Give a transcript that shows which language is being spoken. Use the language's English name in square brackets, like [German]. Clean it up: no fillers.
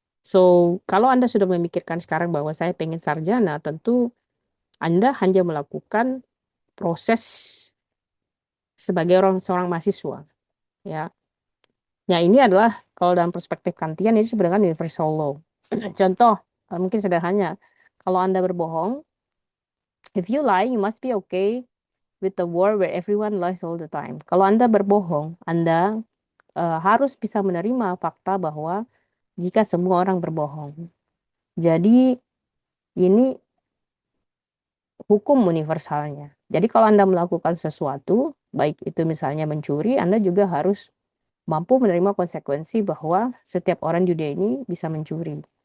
[Indonesian] So, kalau Anda sudah memikirkan sekarang bahwa saya pengen sarjana, tentu Anda hanya melakukan proses sebagai seorang mahasiswa. Ya, ya ini adalah kalau dalam perspektif Kantian ini sebenarnya [English] universal law. [Indonesian] Contoh, mungkin sederhana. Kalau Anda berbohong, [English] if you lie, you must be okay with the world where everyone lies all the time. [Indonesian] Kalau Anda berbohong, Anda harus bisa menerima fakta bahwa jika semua orang berbohong. Jadi ini hukum universalnya. Jadi kalau Anda melakukan sesuatu, baik itu misalnya mencuri, Anda juga harus mampu menerima konsekuensi bahwa setiap orang di dunia ini bisa mencuri.